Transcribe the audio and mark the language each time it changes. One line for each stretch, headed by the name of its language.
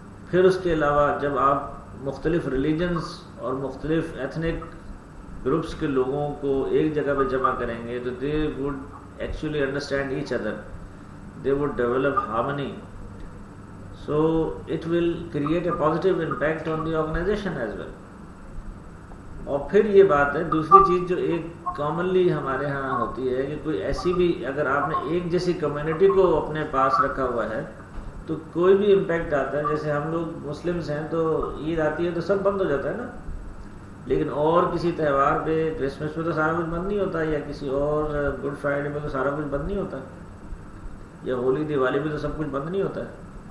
Urdu: پھر اس کے علاوہ جب آپ مختلف ریلیجنز اور مختلف ایتھنک گروپس کے لوگوں کو ایک جگہ پہ جمع کریں گے تو
English: They would actually understand each other, they would develop harmony. So it will create a positive impact on the organization as well.
Urdu: اور پھر یہ بات ہے دوسری چیز جو ایک کامنلی ہمارے ہاں ہوتی ہے کہ کوئی ایسی بھی اگر آپ نے ایک جیسی کمیونٹی کو اپنے پاس رکھا ہوا ہے تو کوئی بھی امپیکٹ آتا ہے. جیسے ہم لوگ مسلمس ہیں تو عید آتی ہے تو سب بند ہو جاتا ہے نا, لیکن اور کسی تہوار پہ کرسمس پہ تو سارا کچھ بند نہیں ہوتا, یا کسی اور گڈ فرائیڈے پہ تو سارا کچھ بند نہیں ہوتا, یا ہولی دیوالی پہ تو سب کچھ بند نہیں ہوتا ہے.